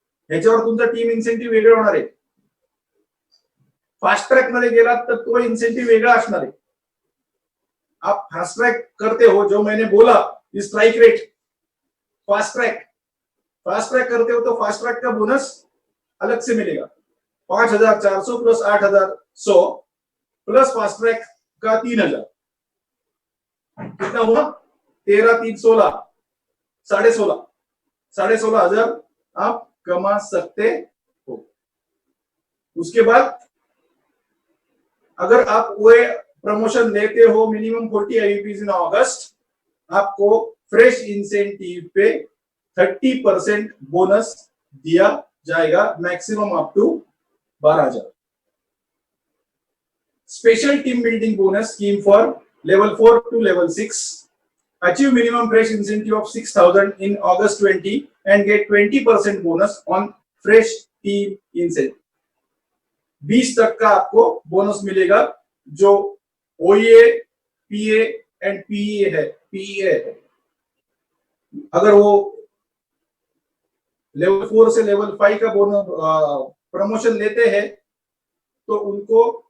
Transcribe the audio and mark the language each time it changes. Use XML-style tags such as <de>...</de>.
<mr>ह्याच्यावर तुमचा team incentive वेगळं होणार आहे. फास्ट ट्रॅक मध्ये गेलात तर तो इन्सेंटिव्ह वेगळा असणार आहे.</mr> <hi>आप फास्ट ट्रैक करते हो, जो मैंने बोला, स्ट्राइक रेट, फास्ट ट्रैक करते हो तो फास्ट ट्रैक का बोनस अलग से मिलेगा. 5,400 प्लस 8,100 प्लस फास्ट ट्रैक का 3,000, कितना हुआ? 13, 3, 16, 16,500 आप कमा सकते हो. उसके बाद अगर आप वो प्रमोशन लेते हो मिनिमम 40 आईवीपीज इन अगस्त, आपको फ्रेश इंसेंटिव पे 30% बोनस दिया जाएगा, maximum up to 12,000.</hi> <en>Special team building bonus scheme for level 4 to level 6. Achieve minimum fresh incentive of 6,000 in August 20 and get 20% bonus on fresh team incentive.</en> <hi>20% का आपको bonus मिलेगा जो OEA, PA and PEA है. अगर वो level 4 से level 5 का bonus promotion लेते हैं तो उनको</hi>